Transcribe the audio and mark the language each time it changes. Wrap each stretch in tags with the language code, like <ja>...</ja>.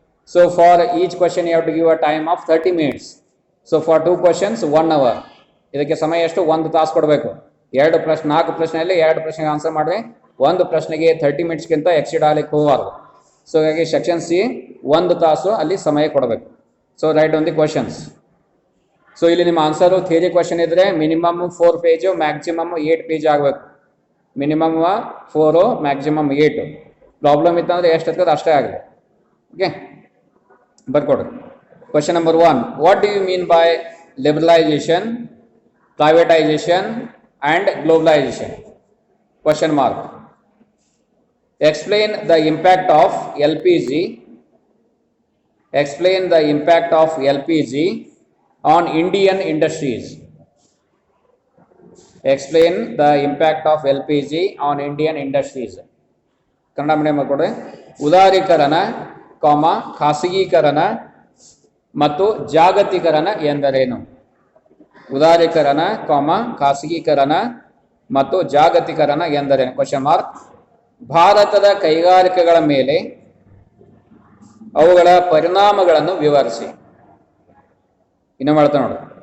<en>So for each question you have to give a time of 30 minutes. So for 2 questions 1 hour.</en> <kn>ಇದಕ್ಕೆ ಸಮಯ ಎಷ್ಟು? 1 ತಾಸು ಕೊಡಬೇಕು. 4 ಪ್ರಶ್ನೆಯಲ್ಲಿ 2 ಪ್ರಶ್ನೆಗೆ ಆನ್ಸರ್ ಮಾಡಿದ್ರೆ 1 ಪ್ರಶ್ನೆಗೆ 30 ಮಿನಿಟ್ಸ್ಗಿಂತ ಎಕ್ಸಿಡ್ ಆಗಲಿಕ್ಕೆ ಹೋಗಬಾರ್ದು. ಸೊ ಹಾಗಾಗಿ ಸೆಕ್ಷನ್ ಸಿ 1 ತಾಸು ಅಲ್ಲಿ ಸಮಯ ಕೊಡಬೇಕು.</kn> <en>So write on the questions.</en> <kn>So ಇಲ್ಲಿ ನಿಮ್ಮ ಆನ್ಸರು ಥಿಯರಿ ಕ್ವಶನ್ ಇದ್ರೆ ಮಿನಿಮಮ್ 4 ಪೇಜು, ಮ್ಯಾಕ್ಸಿಮಮ್ 8 ಪೇಜ್ ಆಗಬೇಕು. Minimum 4, maximum 8. ಪ್ರಾಬ್ಲಮ್ ಇತ್ತಂದ್ರೆ ಎಷ್ಟು ಇರ್ತದೆ ಅಷ್ಟೇ ಆಗಲಿ. Okay, ಬರ್ಕೊಡ್ರಿ. Question number 1. What do you mean by liberalisation, privatisation</kn> <en>and globalization? Question mark. Explain the impact of LPG. Explain the impact of LPG on Indian industries. Explain the impact of LPG on Indian industries.</en> <kn>Kannada medium ಕೊಡಿ. ಉದಾರೀಕರಣ, ಖಾಸಗೀಕರಣ ಮತ್ತು ಜಾಗತೀಕರಣ ಎಂದರೇನು? ಉದಾರೀಕರಣ, ಖಾಸಗೀಕರಣ ಮತ್ತು ಜಾಗತೀಕರಣ ಎಂದರೇನು? Question mark. ಭಾರತದ ಕೈಗಾರಿಕೆಗಳ ಮೇಲೆ ಅವುಗಳ ಪರಿಣಾಮಗಳನ್ನು ವಿವರಿಸಿ. ಇನ್ನು ಮಾಡ್ತಾ ನೋಡಿ.</kn>